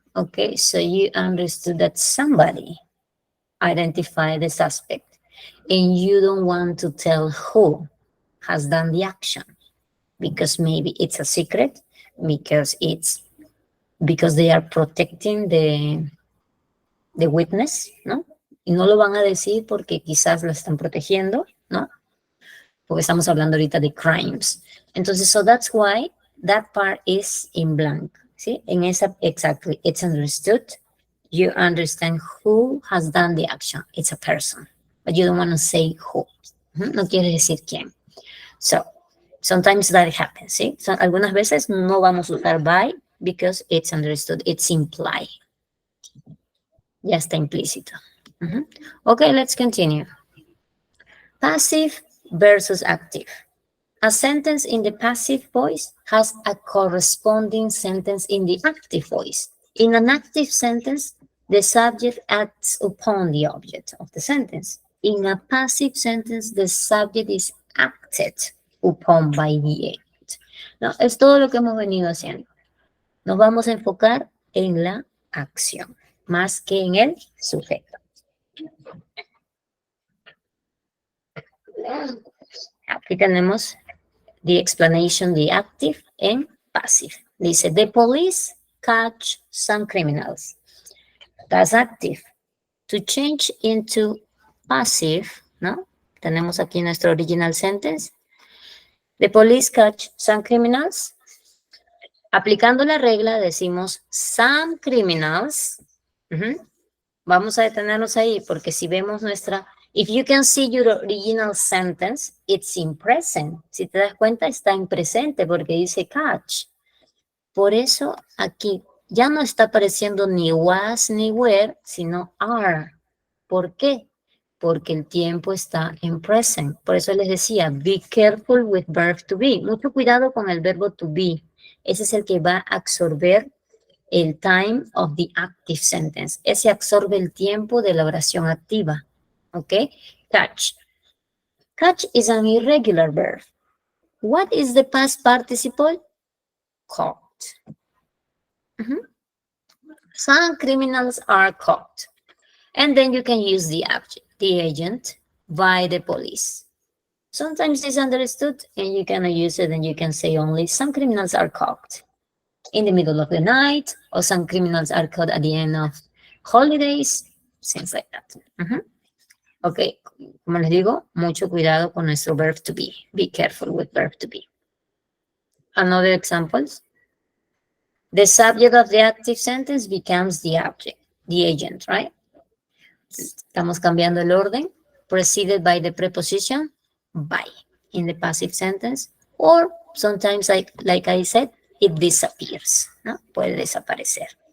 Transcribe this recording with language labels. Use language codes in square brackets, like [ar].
[en] Okay, so you understood that somebody identified the suspect, and you don't want to tell who has done the action because maybe it's a secret, because they are protecting the witness, [es] ¿no? Y no lo van a decir porque quizás lo están protegiendo, ¿no? Porque estamos hablando ahorita de crimes. Entonces, [en] so that's why that part is in blank. [es] ¿Sí? En esa, [en] exactly, it's understood. You understand who has done the action. It's a person. But you don't want to say who. [es] No quiere decir quién. [en] So, sometimes that happens, ¿sí? So, algunas veces no vamos a usar by because it's understood. It's implied. [es] Ya está implícito. [en] Okay, let's continue. Passive versus active. A sentence in the passive voice has a corresponding sentence in the active voice. In an active sentence, the subject acts upon the object of the sentence. In a passive sentence, the subject is acted upon by the agent. [es] No, es todo lo que hemos venido haciendo. Nos vamos a enfocar en la acción, más que en el sujeto. Aquí tenemos [en] the explanation, the active and passive. Dice, the police catch some criminals. That's active. To change into passive, [es] ¿no? Tenemos aquí nuestro original sentence. [en] The police catch some criminals. [es] Aplicando la regla decimos some criminals. Vamos a detenernos ahí porque si vemos nuestra... [en] If you can see your original sentence, it's in present. [es] Si te das cuenta, está en presente porque dice catch. Por eso aquí ya no está apareciendo ni was ni were, sino are. ¿Por qué? Porque el tiempo está en present. Por eso les decía, [en] be careful with verb to be. [es] Mucho cuidado con el verbo to be. Ese es el que va a absorber el [en] time of the active sentence. [es] Ese absorbe el tiempo de la oración activa. [en] ¿Ok? Catch. Catch is an irregular verb. What is the past participle? Caught. Some criminals are caught. And then you can use the object, the agent, by the police. Sometimes it's understood and you cannot use it and you can say only some criminals are caught in the middle of the night, or some criminals are caught at the end of holidays, things like that. [es] Ok, como les digo, mucho cuidado con nuestro verb to be. [en] Be careful with verb to be. Another examples. The subject of the active sentence becomes the object, the agent, right? [es] Estamos cambiando el orden. [en] Preceded by the preposition by in the passive sentence, or sometimes, like I said, it disappears, [es] ¿no? Puede desaparecer.